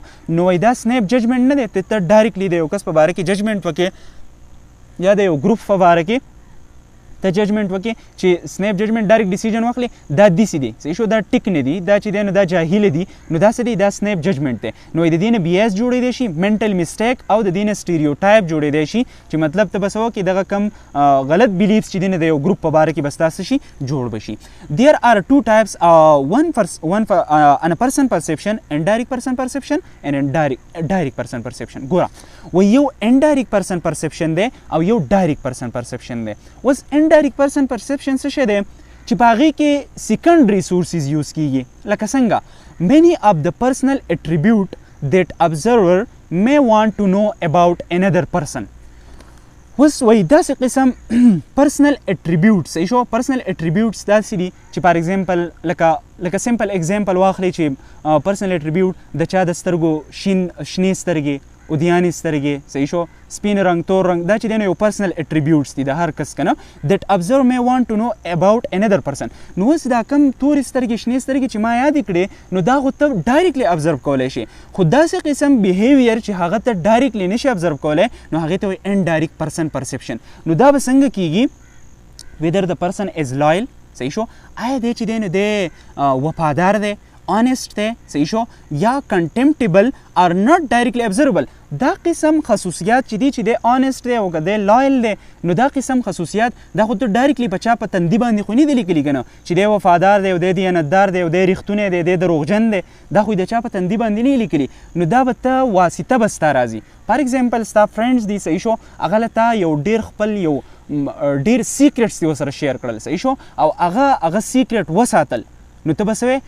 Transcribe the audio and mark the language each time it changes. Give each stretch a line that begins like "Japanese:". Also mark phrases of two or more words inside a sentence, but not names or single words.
Pashto: نو وایي دا
English: snap judgment
Pashto: نه دی، ته ډایرکټلی د یو کس په باره کې ججمنټ وکړې یا د یو ګروپ په باره کې ته ججمنټ وکړې چې
English: snap judgment direct decision
Pashto: واخلې، دا داسې دی، صحیح شو، دا ټیک نه دي، دا چې دی نو دا جاهله دي، نو دا څه دی؟ دا
English: snap judgment
Pashto: دی. نو د دې نه بیس جوړېدی شي،
English: mental mistake,
Pashto: او د دې نه سټیریوټایپ جوړېدی شي چې مطلب ته به څه وکړې دغه کم غلط بلیفس چې دی نه د یو ګروپ په باره کې به ستا څه شي؟ جوړ به شي.
English: there are two types, one an a person perception, indirect person perception and direct person perception.
Pashto: ګوره و یو
English: indirect person perception
Pashto: دی او یو
English: direct person perception
Pashto: دی. اوس
English: indirect person perception
Pashto: څه شی دی چې په هغې کې secondary sources یوز کیږي، لکه څنګه
English: many of the personal attribute that observer may want to know about another person.
Pashto: اوس وایي داسې قسم
English: personal attributes،
Pashto: صحیح شو،
English: personal attributes
Pashto: داسې دي چې
English: for example
Pashto: لکه
English: simple example
Pashto: واخلئ چې
English: personal attribute
Pashto: د چا د سترګو شنې سترګې، اودیانې سترګې، صحیح شو، سپین رنګ، تور رنګ، دا چې دی نو یو
English: personal attributes
Pashto: دي د هر کس که نه.
English: that observer may want to know about another person.
Pashto: نو اوس دا کم تورې سترګې، شنې سترګې چې ما یادې کړې، نو دا خو ته ډایرکټلی ابزرو کولی شي، خو داسې قسم بیهیویر چې هغه ته ډایرکټلی نشي ابزرو کولی، نو هغې ته وایي
English: indirect person perception.
Pashto: نو دا به څنګه کیږي؟
English: whether the person is loyal,
Pashto: صحیح شو، آیا دی چې دی نو دی وفادار دی، honest دی، صحیح شو، یا
English: contemptible are not directly observable.
Pashto: دا قسم خصوصیات چې دی honest دی او که دی loyal دی، نو دا قسم خصوصیات دا خو ته ډایرکټلی په چا په تندي باندې خو نه دي لیکلي که نه چې دی وفادار دی او دی دیانتدار دی او دی ریښتونی دی، دی دروغجن دی، دا خو د چا په تندي باندې نه لیکلي. نو دا به ته واسطه به ستا راځي.
English: for example
Pashto: ستا فرینډز دي، صحیح شو، هغه له تا یو ډېر خپل یو ډېر سیکرټس دي ورسره شیر کړل، صحیح شو، او هغه سیکرټ وساتل، نو ته به څه وایې؟